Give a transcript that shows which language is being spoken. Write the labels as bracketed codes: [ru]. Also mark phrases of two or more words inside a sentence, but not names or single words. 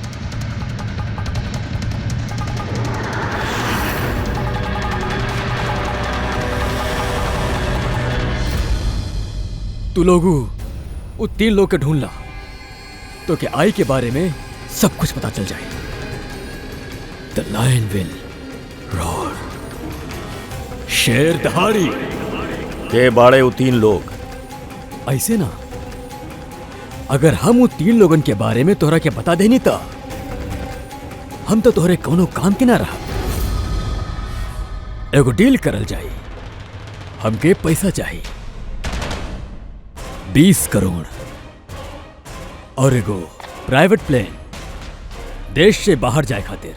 [bho] तू लोग वो 3 लोग के ढूंढ ला तो के आई के बारे में सब कुछ पता चल जाए। [en] the lion will roar, [bho] शेर दहाड़ी। के बाड़े वो 3 लोग? ऐसे ना, अगर हम वो 3 लोगन के बारे में तोहरा के बता देनी तो हम तो तोहरे कोनो काम के ना रहा। एगो डील करल जाए, हमके पैसा चाहिए 20 करोड़ और एगो [en] private plane [bho] देश से बाहर जाए खातिर।